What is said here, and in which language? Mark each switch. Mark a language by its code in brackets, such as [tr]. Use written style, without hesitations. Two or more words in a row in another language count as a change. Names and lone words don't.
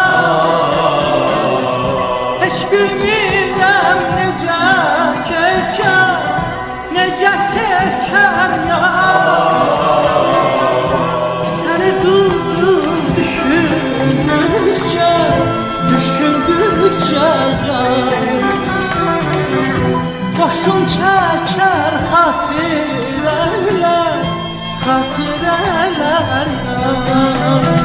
[az] Hiç bilmirəm necə keçər, necə keçər ya. Səni durup düşündükçe, düşündükçe ya. [tr] Başım çeker hatireler, hatireler ya.